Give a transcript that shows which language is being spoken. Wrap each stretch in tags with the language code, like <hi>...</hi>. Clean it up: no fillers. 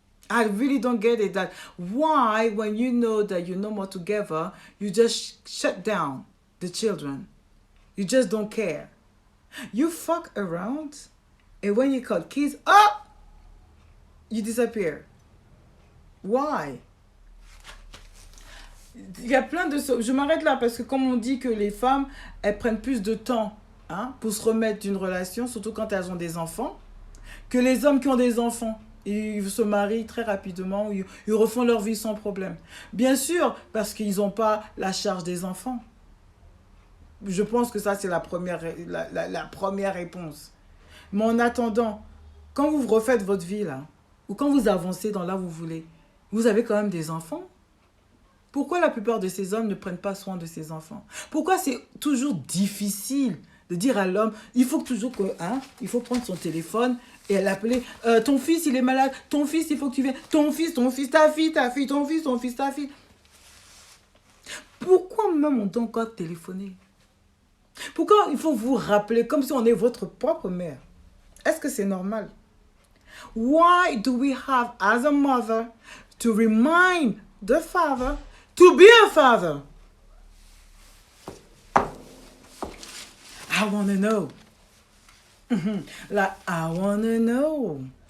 <en>I really don't get it. That why, when you know that you're no more together, you just shut down the children. You just don't care. You fuck around, and when you got kids, you disappear. Why?</en> <fr>Il y a plein de... Je m'arrête là parce que comme on dit que les femmes, elles prennent plus de temps pour se remettre d'une relation, surtout quand elles ont des enfants, que les hommes qui ont des enfants. Ils se marient très rapidement, ils refont leur vie sans problème. Bien sûr, parce qu'ils n'ont pas la charge des enfants. Je pense que ça, c'est la première réponse. Mais en attendant, quand vous refaites votre vie, là, ou quand vous avancez dans là où vous voulez, vous avez quand même des enfants. Pourquoi la plupart de ces hommes ne prennent pas soin de ces enfants? Pourquoi c'est toujours difficile de dire à l'homme, il faut toujours que, il faut prendre son téléphone et l'appeler, ton fils il est malade, ton fils il faut que tu viennes, ton fils, ta fille, ton fils, ta fille. Pourquoi même on doit encore téléphoner? Pourquoi il faut vous rappeler comme si on est votre propre mère? Est-ce que c'est normal?</fr> <en>Why do we have as a mother to remind the father to be a father? I want to know. Like, I want to know.</en>